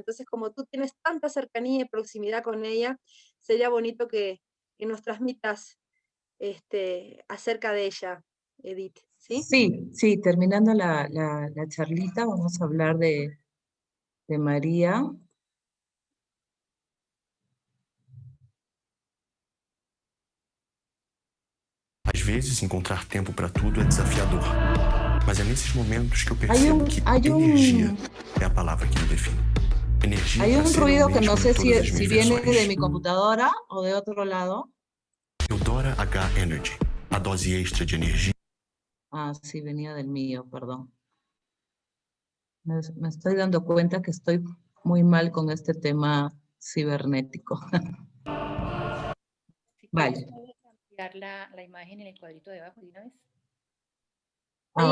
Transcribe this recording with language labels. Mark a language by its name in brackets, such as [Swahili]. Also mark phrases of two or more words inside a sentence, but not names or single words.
[Spanish] Entonces, como tú tienes tanta cercanía y proximidad con ella, sería bonito que nos transmitas acerca de ella, Edith, ¿sí? sí, sí, terminando la charlita, vamos a hablar de María. [Portuguese] Às vezes, encontrar tempo para tudo é desafiador. Mas é nesses momentos que eu [Spanish] Hay [Portuguese] percebo [Spanish] un, [Portuguese] que [Spanish] hay [Portuguese] energia [Spanish] un, [Portuguese] é a palavra que me define. Energia [Spanish] hay para un [Portuguese] ser eu [Spanish] ruido que no [Portuguese] mesmo em [Spanish] sé [Portuguese] todas as [Spanish] si [Portuguese] minhas [Spanish] viene de [Portuguese] versões. [Spanish] mi computadora o de otro lado. [Portuguese] Eudora H Energy, a dose extra de energia. [Spanish] Ah, sí, venía del mío, perdón. Me estoy dando cuenta que estoy muy mal con este tema cibernético. Si quieres, Vale, puedes ampliar la imagen en el cuadrito de abajo de una vez. Ahí